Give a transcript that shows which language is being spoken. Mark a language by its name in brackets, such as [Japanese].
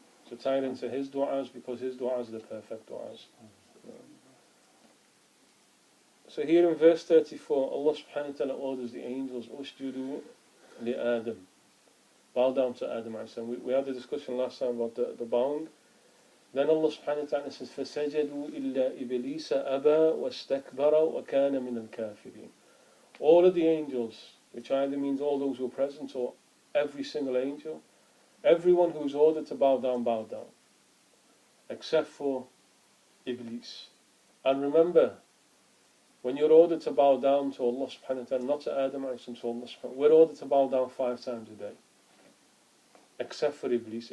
[English] So tie it into his du'as, because his du'as are the perfect du'as. So here in verse 34, Allah subhanahu wa ta'ala orders the angels, [Arabic] Usjudu li Adam. [English] Bow down to Adam. We had a discussion last time about the bowing. Then Allah subhanahu wa ta'ala says, [Arabic] فَسَجَدُوا إِلَّا إِبْلِيسَ أَبَى وَاسْتَكْبَرَ وَكَانَ مِنَ الْكَافِرِينَ. [English] All of the angels, which either means all those who are present or every single angel, everyone who is ordered to bow down, except for Iblis. And remember, when you're ordered to bow down to Allah subhanahu wa ta'ala, not to Adam, to Allah subhanahu wa ta'ala, we're ordered to bow down 5 times a day. Except for Iblis.